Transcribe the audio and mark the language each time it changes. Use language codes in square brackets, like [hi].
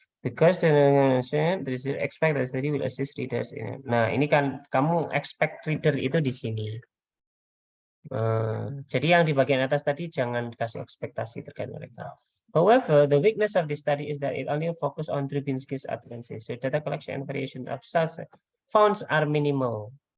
[en] Because expect the study will assist readers. [id] Nah, ini kan kamu [en] expect reader [id] itu di sini. Jadi yang di bagian atas tadi jangan kasih ekspektasi terkait mereka. [en] However, the weakness of this study is that it only focus on Drobinski's utterances. So data collection and variation of such founds are minimal.